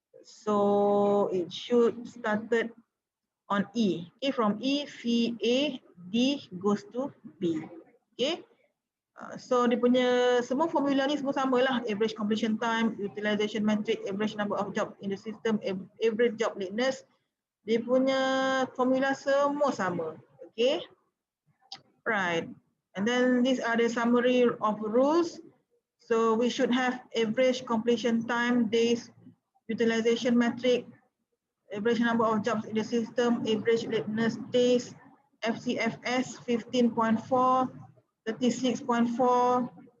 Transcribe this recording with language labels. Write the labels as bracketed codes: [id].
[en] So it should started on E. Okay, from E, C, A, D goes to B. Okay. [ms] So dia punya semua formula ni semua samalah. [en] Average completion time, utilization metric, average number of job in the system, average job lateness. [ms] Dia punya formula semua sama. [en] Okay. Right. And then these are the summary of rules. So we should have average completion time, days, utilization metric, average number of jobs in the system, average lateness days, FCFS 15.4, 36.4.